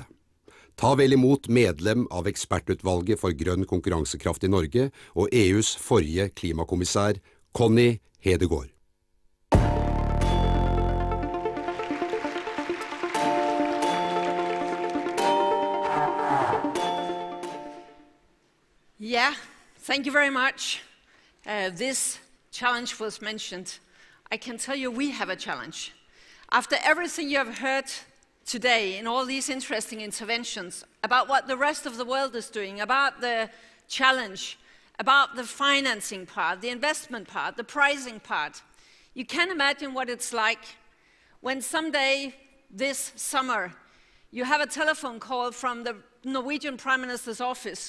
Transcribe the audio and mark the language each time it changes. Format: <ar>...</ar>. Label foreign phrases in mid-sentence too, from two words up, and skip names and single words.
<no>Ta vel imot medlem av ekspertutvalget for grønn konkurransekraft i Norge og EUs forrige klimakommissær, Connie Hedegaard.</no> <en>Yeah, thank you very much. This challenge was mentioned. I can tell you we have a challenge. After everything you have heard today in all these interesting interventions about what the rest of the world is doing, about the challenge, about the financing part, the investment part, the pricing part, you can imagine what it's like when someday this summer you have a telephone call from the Norwegian Prime Minister's office.</en>